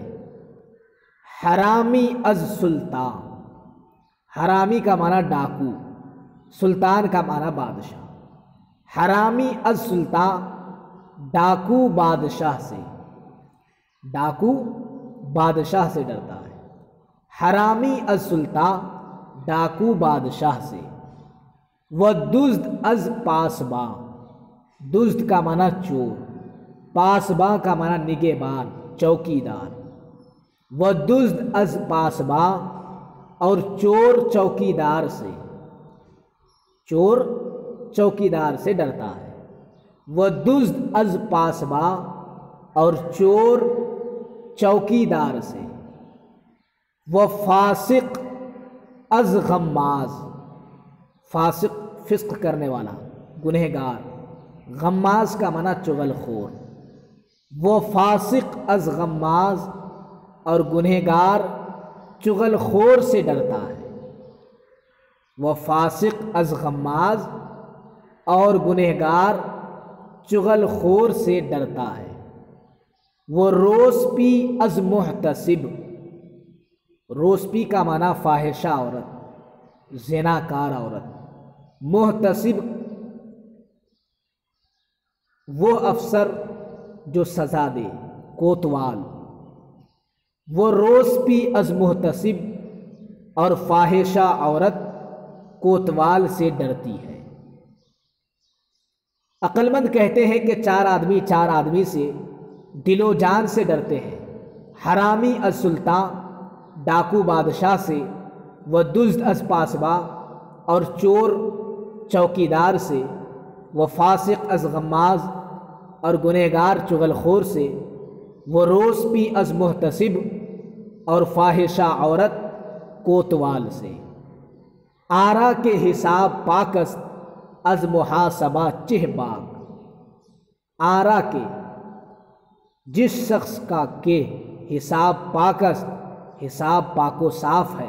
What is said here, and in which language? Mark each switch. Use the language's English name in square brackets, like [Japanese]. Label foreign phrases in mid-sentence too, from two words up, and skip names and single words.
[Persian] حرامی از سلطان، [Urdu] حرامی کا معنی ڈاکو، سلطان کا معنی بادشاہ۔ [Persian] حرامی از سلطان، [Urdu] ڈاکو بادشاہ سے، ڈاکو بادشاہ سے ڈرتا ہے۔ [Persian] حرامی از سلطان، [Urdu] ڈاکو بادشاہ سے۔ [Persian] و دزد از پاسباں، [Urdu] دزد کا معنی چور، پاسباں کا معنی نگہبان، چوکیدار۔ [Persian] و دزد از پاسباں، [Urdu] اور چور چوکیدار سے، چور چوکیدار سے ڈرتا ہے۔ [Persian] و دزد از پاسباں، [Urdu] اور چور چوکیدار سے۔ [Persian] و فاسق از غماز، [Urdu] فاسق فسق کرنے والا، گنہگار۔ غماز کا معنی چغل خور۔ وہ [Persian] فاسق از غماز، [Urdu] اور گنہگار چغل خور سے ڈرتا ہے۔ وہ [Persian] فاسق از غماز، [Urdu] اور گنہگار چغل خور سے ڈرتا ہے۔ وہ [Persian] روسپی از محتسب، [Urdu] روسپی کا معنی فاحشہ عورت، زناکار عورت۔ محتسب وہ افسر جو سزا دے، کوتوال۔ وہ [Persian] روسپی از محتسب، [Urdu] اور فاحشہ عورت کوتوال سے ڈرتی ہے۔ عقل مند کہتے ہیں کہ چار آدمی سے دل و جان سے ڈرتے ہیں۔ [Persian] حرامی از سلطان، [Urdu] ڈاکو بادشاہ سے۔ [Persian] و دزد از پاسباں، [Urdu] اور چور چوکیدار سے۔ [Persian] و فاسق از غماز، [Urdu] اور گنہگار چغل خور سے۔ [Persian] و روسپی از محتسب، [Urdu] اور فاحشہ عورت کوتوال سے۔ [Persian] آرا کے حساب پاکست، از محاسبہ چہ باغ۔ آرا کے، [Urdu] جس شخص کا کہ [Persian] حساب پاکست، [Urdu] حساب پاک و صاف ہے۔